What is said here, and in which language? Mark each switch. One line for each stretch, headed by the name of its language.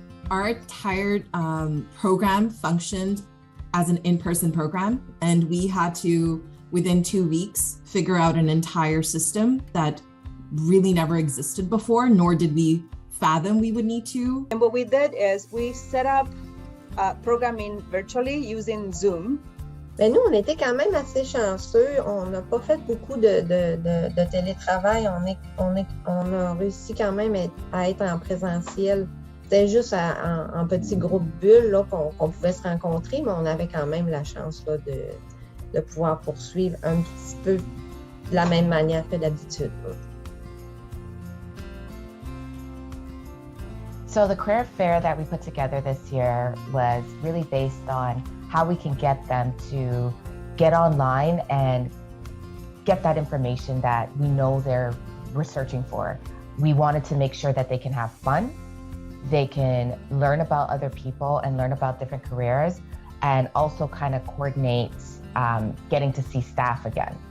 English: Our entire program functioned as an in-person program, and we had to, within 2 weeks, figure out an entire system that really never existed before, nor did we fathom we would need to. And what we did is we set up programming virtually using Zoom.
French: Ben nous, on était quand même assez chanceux. On n'a pas fait beaucoup de télétravail. On a réussi quand même à être en présentiel. C'était juste en petit groupe bulle là, qu'on pouvait se rencontrer, mais on avait quand même la chance là, de pouvoir poursuivre un petit peu de la même manière que d'habitude.
English: So the career fair that we put together this year was really based on how we can get them to get online and get that information that we know they're researching for. We wanted to make sure that they can have fun, they can learn about other people and learn about different careers, and also kind of coordinate getting to see staff again.